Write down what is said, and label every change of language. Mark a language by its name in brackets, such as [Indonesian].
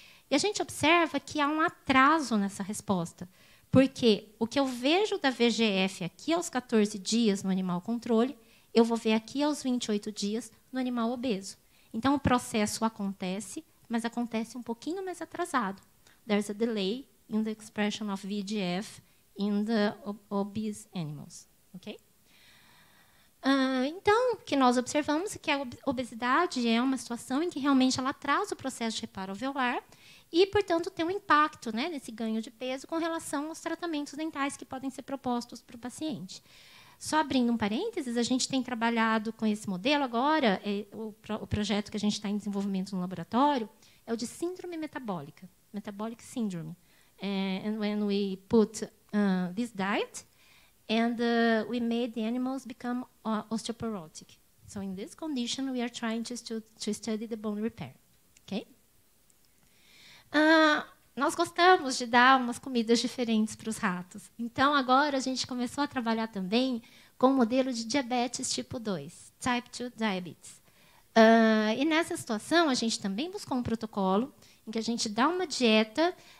[Portuguese] E a gente observa que há um atraso nessa resposta, porque o que eu vejo da VEGF aqui aos 14 dias no animal controle, eu vou ver aqui aos 28 dias no animal obeso. Então, o processo acontece, mas acontece um pouquinho mais atrasado. [English] There's a delay in the expression of VEGF in the obese animals. Okay? [Portuguese] Então, o que nós observamos é que a obesidade é uma situação em que realmente ela atrasa o processo de reparo alveolar e, portanto, tem um impacto, né, nesse ganho de peso com relação aos tratamentos dentais que podem ser propostos para o paciente. Só abrindo um parênteses, a gente tem trabalhado com esse modelo agora, o projeto que a gente está em desenvolvimento no laboratório é o de síndrome metabólica, metabolic syndrome. [English] And when we put this diet, and we made the animals become osteoporotic. So in this condition, we are trying to study the bone repair. Okay? [Portuguese] Nós gostamos de dar umas comidas diferentes para os ratos. Então, agora, a gente começou a trabalhar também com o modelo de diabetes tipo 2, type 2 diabetes. E nessa situação, a gente também buscou um protocolo em que a gente dá uma dieta.